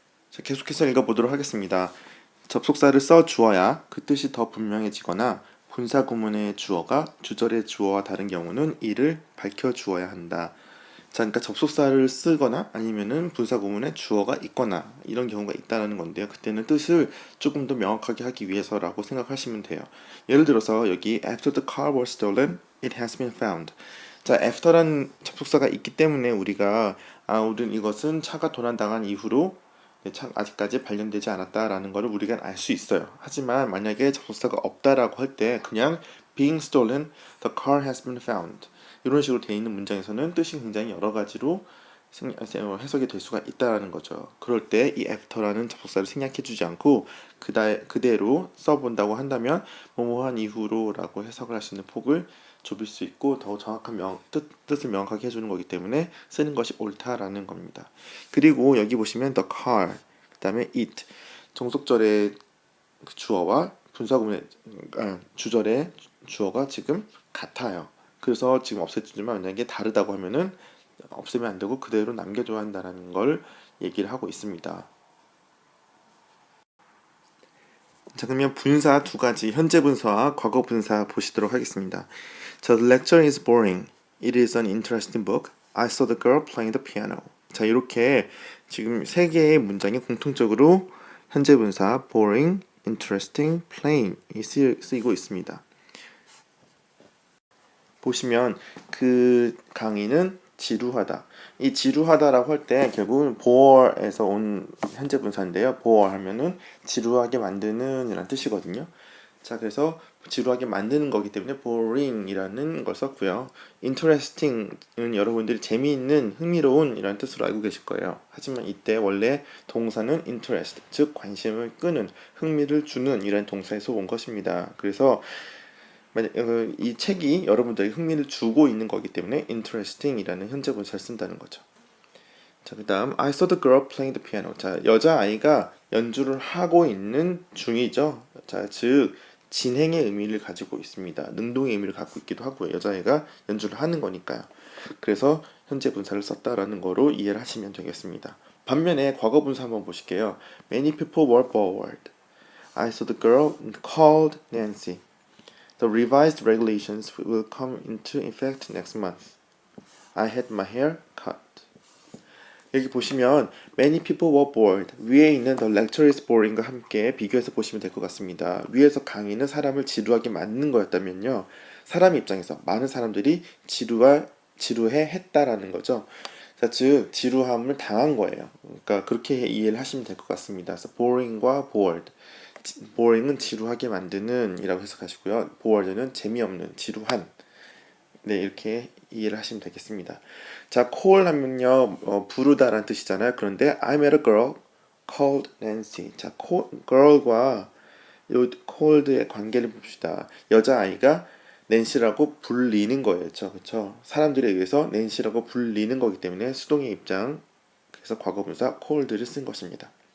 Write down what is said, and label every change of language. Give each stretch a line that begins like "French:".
Korean: 자, 계속해서 읽어보도록 하겠습니다. 접속사를 써 주어야 그 뜻이 더 분명해지거나 분사 구문의 주어가 주절의 주어와 다른 경우는 이를 밝혀 주어야 한다. 자, 그러니까 접속사를 쓰거나 아니면은 분사 구문에 주어가 있거나 이런 경우가 있다는 건데요. 그때는 뜻을 조금 더 명확하게 하기 위해서라고 생각하시면 돼요. 예를 들어서 여기
English: After the car was stolen, it has been found.
Korean: 자, after라는 접속사가 있기 때문에 우리는 이것은 차가 도난당한 이후로 아직까지 발견되지 않았다라는 것을 우리가 알 수 있어요. 하지만 만약에 접속사가 없다라고 할 때 그냥
English: being stolen, the car has been found
Korean: 이런 식으로 되어 있는 문장에서는 뜻이 굉장히 여러 가지로 해석이 될 수가 있다라는 거죠. 그럴 때 이 after라는 접속사를 생략해주지 않고 그대로 써본다고 한다면 뭐뭐한 이후로라고 해석을 할 수 있는 폭을 좁힐 수 있고 더 정확한 뜻을 명확하게 해주는 거기 때문에 쓰는 것이 옳다라는 겁니다. 그리고 여기 보시면 the car, 그 다음에 it 종속절의 주어와 분사구문의 주절의 주어가 지금 같아요. 그래서 지금 없애주지만 만약에 다르다고 하면은 없애면 안 되고 그대로 남겨줘야 한다는 걸 얘기를 하고 있습니다. 자, 그러면 분사 두 가지, 현재 분사와 과거 분사 보시도록 하겠습니다. 자,
English: the lecture is boring. It is an interesting book. I saw the girl playing the piano.
Korean: 자, 이렇게 지금 세 개의 문장이 공통적으로 현재 분사 boring, interesting, playing이 쓰이고 있습니다. 보시면 그 강의는 지루하다. 이 지루하다라고 할 때 결국은 bore에서 온 현재 분사인데요. bore 하면은 지루하게 만드는 이란 뜻이거든요. 자, 그래서 지루하게 만드는 거기 때문에 boring이라는 걸 썼고요. interesting은 여러분들이 재미있는, 흥미로운 이라는 뜻으로 알고 계실 거예요. 하지만 이때 원래 동사는 interest, 즉 관심을 끄는, 흥미를 주는 이라는 동사에서 온 것입니다. 그래서 이 책이 여러분들에게 흥미를 주고 있는 거기 때문에 interesting이라는 현재 분사를 쓴다는 거죠. 자, 그 다음
English: I saw the girl playing the piano.
Korean: 자, 여자아이가 연주를 하고 있는 중이죠. 자, 즉 진행의 의미를 가지고 있습니다. 능동의 의미를 갖고 있기도 하고요. 여자아이가 연주를 하는 거니까요. 그래서 현재 분사를 썼다라는 거로 이해를 하시면 되겠습니다. 반면에 과거 분사 한번 보실게요.
English: Many people were bored. I saw the girl called Nancy. The revised regulations will come into effect next month. I had my hair cut.
Korean: 여기 보시면
English: many people were bored.
Korean: 위에 있는
English: the lecture is boring
Korean: 과 함께 비교해서 보시면 될 것 같습니다. 위에서 강의는 사람을 지루하게 만드는 거였다면요. 사람 입장에서 많은 사람들이 지루해 했다라는 거죠. 자, 즉 지루함을 당한 거예요. 그러니까 그렇게 이해를 하시면 될 것 같습니다. 그래서 boring과 bored. boring은 지루하게 만드는 이라고 해석하시고요. bored는 재미없는, 지루한. 네, 이렇게 이해를 하시면 되겠습니다. 자, call 하면요, 부르다라는 뜻이잖아요. 그런데
English: I met a girl called Nancy.
Korean: 자, girl과 요 called의 관계를 봅시다. 여자아이가 낸시라고 불리는 거예요. 그렇죠? 사람들에 의해서 낸시라고 불리는 거기 때문에 수동의 입장, 그래서 과거분사 called를 쓴 것입니다.